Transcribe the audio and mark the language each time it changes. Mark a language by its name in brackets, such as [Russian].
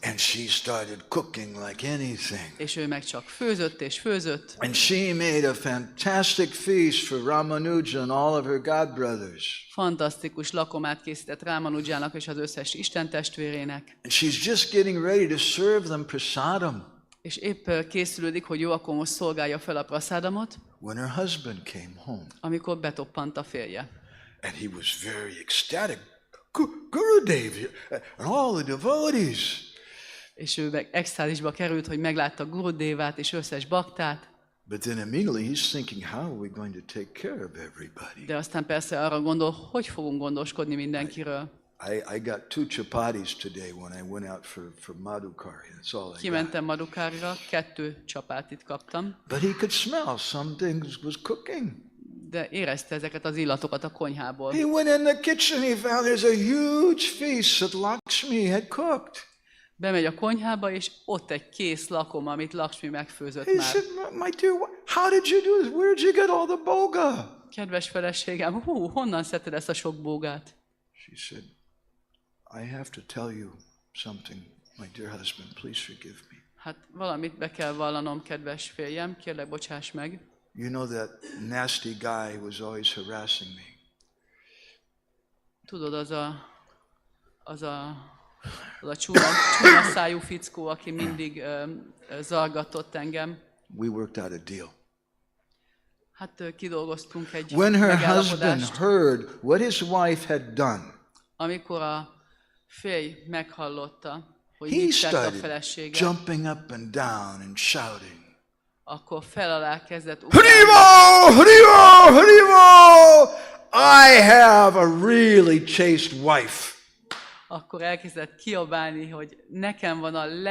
[English] And she started cooking like anything. [Hungarian] És ő meg csak főzött és főzött. [English] And she made a fantastic feast for Ramanuja and all of her godbrothers. [Hungarian] Fantasztikus lakomát készített Ramanujának és az összes Isten testvérének. [English] And she's just getting ready to serve them prasadam. [Hungarian] És épp készülődik, hogy jó, akkor most szolgálja fel a prasadamot. [English] When her husband came home. [Hungarian] Amikor betoppant a férje. [English] And he was very ecstatic. Gurudev and all the devotees. [Hungarian] És ő meg extázisba került, hogy meglátta Gurudevát és összes baktát. [English] But then immediately he's thinking, how are we going to take care of everybody? [Hungarian] De aztán persze arra gondol, hogy fogunk gondoskodni mindenkiről. [English] I got 2 chapatis today when I went out for Madhukari. That's all I got. [Hungarian] Kimentem Madhukarira, 2 csapátit kaptam. [English] But he could smell something was cooking. [Hungarian] De érezte ezeket az illatokat a konyhából. [English] He went in the kitchen, he found there's a huge feast that Lakshmi had cooked. [Hungarian] Bemegy a konyhába, és ott egy kész lakom, amit Lakshmi megfőzött [English] He [Hungarian] már. [English] said, my dear, how did you do this? Where did you get all the boga? [Hungarian] Kedves feleségem, honnan szedted ezt a sok bógát? [English] She said, I have to tell you something, my dear husband, please forgive me. [Hungarian] Hát valamit be kell vallanom, kedves férjem, kérlek, bocsáss meg. [English] You know that nasty guy was always harassing me. [Hungarian] Tudod, az a csúnya szájú fickó, aki mindig zargatott engem. [English] We worked out a deal. [Hungarian] Hát kidolgoztunk egy [English] When her husband [Hungarian] megállapodást. [English] heard what his wife had done, [Hungarian] Amikor a férj meghallotta, hogy [English] he [Hungarian] mit tett a [English] started [Hungarian] felesége, [English] jumping up and down and shouting, [Hungarian] akkor fel alá kezdett ugrálni. [English] Haribo! Haribo! Haribo! I have a really chaste wife. [Hungarian] Akkor elkezdett kiabálni, hogy nekem van a